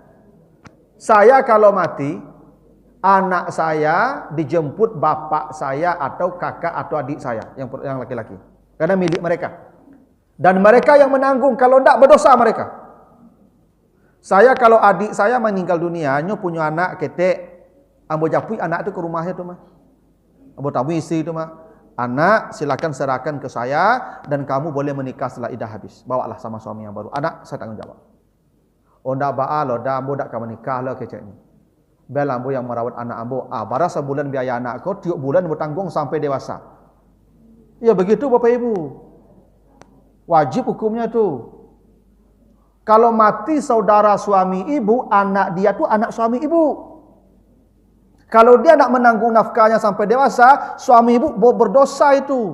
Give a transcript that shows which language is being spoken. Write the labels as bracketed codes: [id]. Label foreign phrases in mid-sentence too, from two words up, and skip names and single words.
[id] Saya kalau mati, anak saya dijemput bapak saya atau kakak atau adik saya yang laki-laki. Karena milik mereka. Dan mereka yang menanggung, kalau tidak berdosa mereka. Saya kalau adik saya meninggal dunia, [min] nyo punya anak ketek, ambo japui anak itu ke rumahnya tu mah. Ambo tamu istri itu mah. [id] Anak silakan serahkan ke saya dan kamu boleh menikah setelah idah habis. Bawalah sama suami yang baru. Anak saya tanggung jawab. [min] Oh ndak baal lo, dah ambo dak ka menikah lo kecek ni. Bel ambo yang merawat anak ambo. Bara sebulan biaya anak kau, tiap bulan bertanggung sampai dewasa. [id] Ya begitu Bapak Ibu. Wajib hukumnya tu. Kalau mati saudara suami ibu, anak dia tu anak suami ibu. Kalau dia nak menanggung nafkahnya sampai dewasa, suami ibu berdosa itu.